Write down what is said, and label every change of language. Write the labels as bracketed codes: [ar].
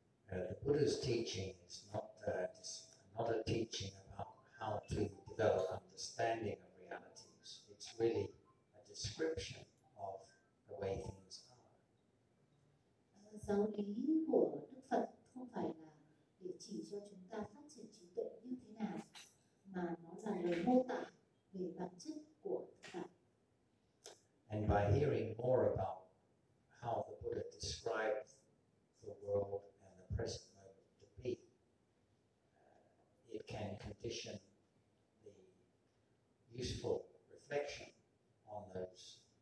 [en] The Buddha's teaching is not a teaching about how to develop understanding of realities. It's really a description of the way things are. [vi] Giáo lý của Đức Phật không phải là để chỉ cho chúng ta phát triển trí tuệ như thế nào, mà nó là lời mô tả về bản chất của thực tại. [en] And by hearing more about how the Buddha describes the world and the present moment to be, it can condition the useful reflection on those.